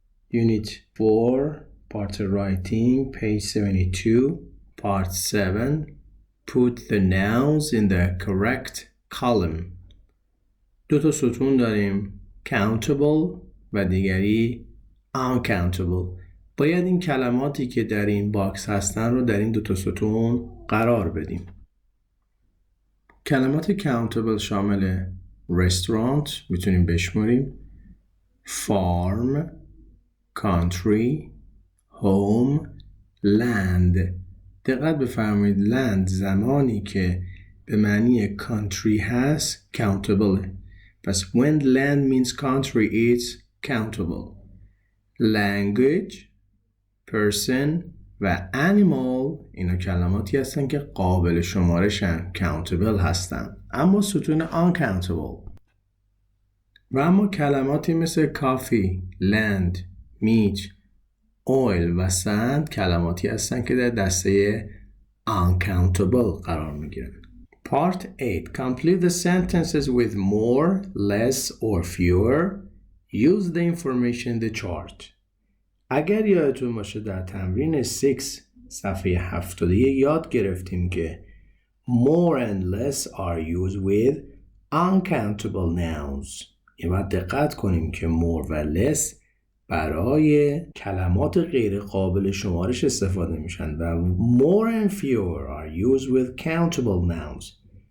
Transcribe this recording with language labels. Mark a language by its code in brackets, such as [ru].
[en] Unit 4, part writing, page 72, part 7. Put the nouns in the correct column. [fa] دو تا ستون داریم. Countable و دیگری uncountable. باید این کلماتی که در این باکس هستن رو در این دو تا ستون قرار بدیم. کلمات countable شامل restaurant میتونیم بشماریم، farm، country، home، land. دقت بفرمایید land زمانی که به معنی country هست countable. پس [en] when land means country it's countable. [fa] language، person و animal اینا کلماتی هستن که قابل شمارشن، countable هستن، اما ستون uncountable. و اما کلماتی مثل coffee، land، meat، oil و sand کلماتی هستن که در دسته uncountable قرار میگیرن. [en] Part 8. Complete the sentences with more, less or fewer. Use the information in the chart. [fa] اگر یادتون باشه در تمرین 6 صفحه 71 یاد گرفتیم که [en] more and less are used with uncountable nouns. [fa] این باید دقت کنیم که more و less برای کلمات غیر قابل شمارش استفاده میشن و [en] more and fewer are used with countable nouns.